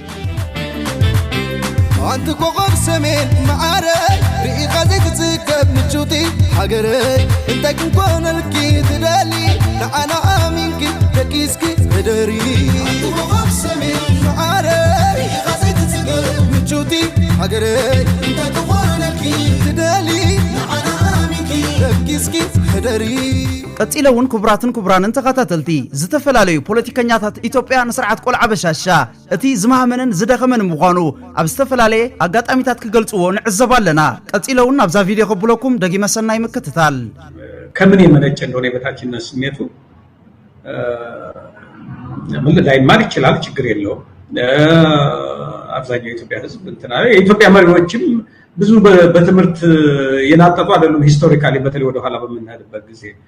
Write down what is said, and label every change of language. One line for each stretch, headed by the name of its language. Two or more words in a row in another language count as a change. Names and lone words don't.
Tigrinya: አንተ ኮኸብ ሰሜን ማዓረይ ርኢኻ ዘይትዝከብ ምቹቲ ሃገረይ እንታይ ክንኮነልኪ ትደሊ ንዓና ኣሚንኪ ደቂስኪ ህደሪ አንተ ኮኸብ ሰሜን ማዓረይ ርኢኻ ዘይትዝከብ ምቹቲ ሃገረይ እንታይ ክንኮነልኪ ትደሊ ንዓና ኣሚንኪ ደቂስኪ ህደሪ ቀጺለውን ኩብራትን ኩብራንን ተኻታተልቲ ዝተፈላለዩ ፖለቲከኛታት ኢትዮጵያ ንስርዓት ቆልዓ በሻሻ እቲ ዝማህመንን ዝደኸመን ምዃኑ ኣብ ዝተፈላለየ ኣጋጣሚታት ክገልጽዎ ንዕዘብ ኣለና ቀጺለውን ኣብዛ ቪድዮ ከብለኩም ደጊመ ሰናይ ምክትታል
Amharic: ከምን የመነጨ እንደሆነ የበታችነት ስሜቱ ላይማር ይችላል ችግር የለውም አብዛኛው የኢትዮጵያ ህዝብ እንትና የኢትዮጵያ መሪዎችም ብዙ በትምህርት የናጠጡ አይደሉም ሂስቶሪካሊ በተለይ ወደ ኋላ በመናደበት ጊዜ